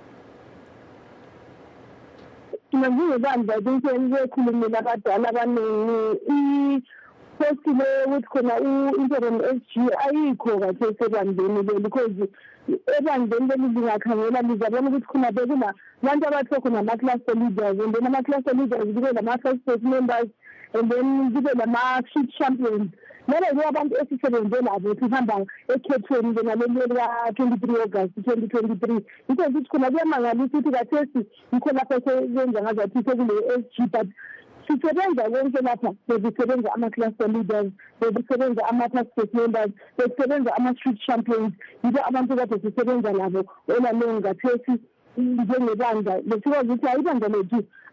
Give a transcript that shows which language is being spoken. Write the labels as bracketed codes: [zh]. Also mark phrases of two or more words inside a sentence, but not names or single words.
[nd] Njengebandla likhulumile abadala abaningi sesile ukuthi khona u- [en] interim SG [nd] ayikho kahle esebandleni leli because ebandleni leli lingakhangela lizabona ukuthi khona bekula abantu abathiwa khona ama- [en] cluster leaders and then ama-cluster leaders [nd] kube lama- [en] first state members and then [nd] kube lama- [en] street champions. [nd] Laba yibo abantu esisebenze labo sihamba ekhethweni njengaleli lika-23 August 2023 into ukuthi khona kuyamangalisa ukuthi kathesi yikho lapho seyenza ngazathi sekule-SG but sisebenza konke lapha bekusebenza ama- [en] cluster leaders [nd] bekusebenza ama- [en] task members [nd] bekusebenza ama- [en] street champions [nd] yibo abantu kade sisebenza labo elalong ngathesi njengebandla besikwazi ukuthi ayibandla lethu